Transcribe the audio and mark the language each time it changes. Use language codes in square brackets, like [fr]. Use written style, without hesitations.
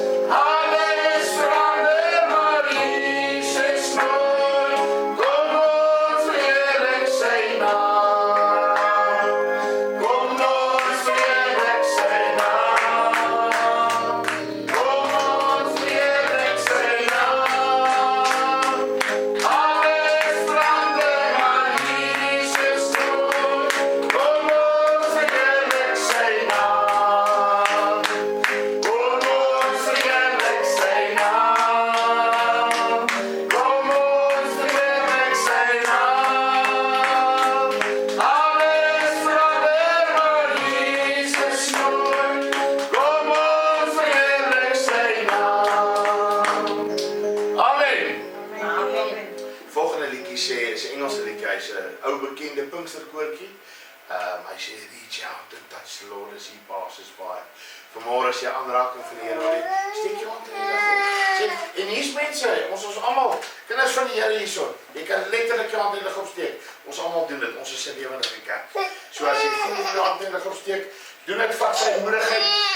[af] Alles verander, maar Jesus nooit. Kom ons verheerlik sy naam. Kom ons verheerlik sy naam. Kom ons verheerlik sy naam. Alles verander, maar Jesus nooit. Kom ons verheerlik sy naam. Kom ons verheerlik sy naam. Kom ons verheerlik sy naam. Alles verander, maar Jesus nooit. Kom ons verheerlik sy naam. Amen. Volgende liedjie sê, is 'n Engelse liedjie, hy's 'n ou bekende Pinksterkoortjie. Hy sê, [en] reach out and touch the Lord as he passes by. [af] Vanmôre as jy aanraking van die Here wil hê, steek jou hand in die lug op. Sê, en hier's mense, ons almal, kinders van die Here hierso, jy kan letterlik jou hand in die lug opsteek. Ons almal doen dit, ons is 'n lewende kerk. So as jy voel jou hand in die lug opsteek, doen dit, vat sy moedigheid.